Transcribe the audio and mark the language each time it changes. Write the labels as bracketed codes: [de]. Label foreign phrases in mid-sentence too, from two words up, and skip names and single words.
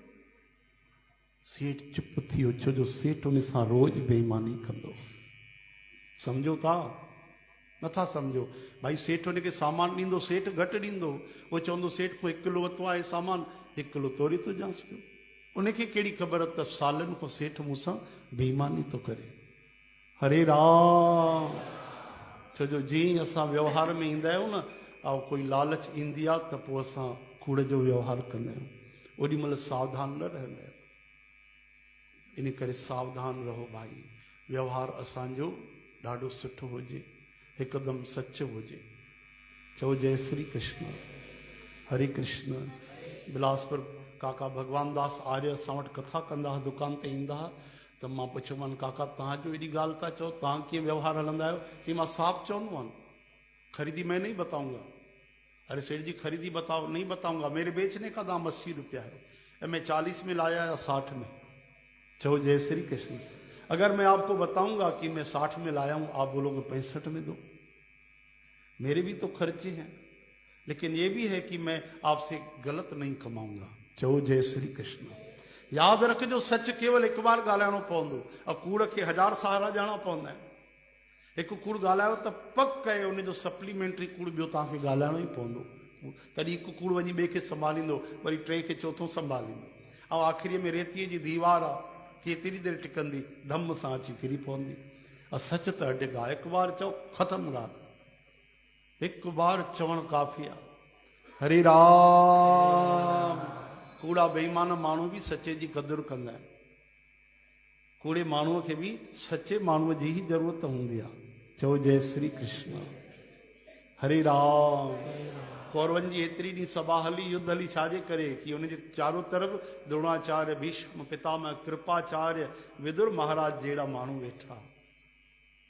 [sd] सेठ चुप थी वियो, छो जो सेठ उन सां रोज़ बेईमानी कंदो। सम्झो था नथा सम्झो? भाई सेठ उनखे सामान ॾींदो, सेठ घटि ॾींदो, उहो चवंदो सेठ को 1 किलो वरितो आहे सामान, 1 किलो तोरी थो ॾियांसि पियो। उनखे कहिड़ी ख़बर त सालनि खां सेठ मूंसां बेईमानी थो करे। हरे राम। छो जो जीअं असां व्यवहार में ईंदा आहियूं न, ऐं कोई लालच ईंदी आहे त पोइ असां कूड़ जो व्यवहार कंदा आहियूं, ओॾी महिल सावधान न रहंदा आहियूं। इन करे सावधान रहो भाई, व्यवहार असांजो ॾाढो सुठो हुजे, हिकदमि सच हुजे। चओ जय श्री कृष्ण। हरे कृष्ण। बिलासपुर काका भगवान दास आर्य असां वटि कथा कंदा हुआ, दुकान ते ईंदा हुआ, त मां पुछियोमानि काका तव्हांजो एॾी ॻाल्हि था चओ, तव्हां कीअं व्यवहार हलंदा आहियो? कि मां साफ़ चवंदो आहियां, [hi] खरीदी मैं नहीं बताऊंगा। अरे सेठ जी खरीदी बताओ, नहीं बताऊंगा, मेरे बेचने का दाम 80 रुपया है, मैं 40 में लाया या 60 में। चलो जय श्री कृष्ण। अगर मैं आपको बताऊंगा कि मैं 60 में लाया हूं, आप बोलोगे 65 में दो, मेरे भी तो खर्चे हैं, लेकिन ये भी है कि मैं आपसे गलत नहीं कमाऊंगा। [sd] चलो जय श्री कृष्ण। याद रखिजो, सच केवल एक बार ॻाल्हाइणो पवंदो, और कूड़ खे 1000 सहारा ॼाणा पवंदा आहिनि। हिकु कूड़ ॻाल्हायो त पक कयो उनजो सप्लीमेंट्री कूड़ ॿियो तव्हांखे ॻाल्हाइणो ई पवंदो, तॾहिं हिकु कूड़ वञी ॿिए खे संभालींदो, वरी 3 खे 4थों संभालींदो, ऐं आख़िरीअ में रेतीअ जी दीवार आहे, केतिरी देरि टिकंदी, धम सां अची किरी पवंदी। सच त अडिग आहे, हिकु बार चओ ख़तमु ॻाल्हि, हिकु बार चवणु काफ़ी आहे। हरे राम। कूड़ा बेईमान माण्हू बि सचे जी क़दुरु कंदा आहिनि, कूड़े माण्हूअ खे बि सचे माण्हूअ जी ई ज़रूरत हूंदी आहे। चओ जय श्री कृष्ण। हरे राम। कौरवनि जी एतिरी ॾींहुं सभा हली, युद्ध हली, छाजे करे? कि उनजे चारों तरफ़ द्रोणाचार्य, भीष्म पितामह, कृपाचार्य, विदुर महाराज जहिड़ा माण्हू वेठा।